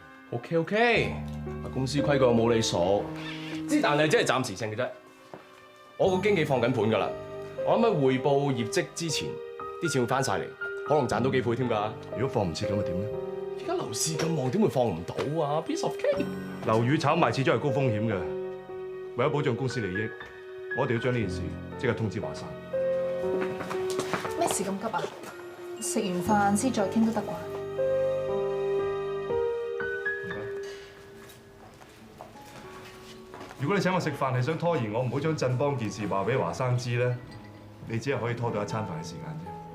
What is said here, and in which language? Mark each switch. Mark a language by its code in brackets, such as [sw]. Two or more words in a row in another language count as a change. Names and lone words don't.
[yue] ？OK， 公司規矩我冇你鎖，但係只係暫時性嘅啫。我個經紀放緊盤㗎啦，我諗喺匯報業績之前，啲錢會翻晒嚟，可能賺到幾倍添㗎。如果放唔切咁，咪點咧？而家樓市咁旺，點會放唔到啊 ？ [en] Piece of cake！ [yue] 樓宇炒賣始終係高風險嘅，為咗保障公司利益，我哋要將呢件事即刻通知華山。咩事咁急啊？食完飯先再傾都得啩？如果你請我食飯係想拖延我唔好將振邦件事話俾華生知咧，你只係可以拖到一餐飯嘅時間啫。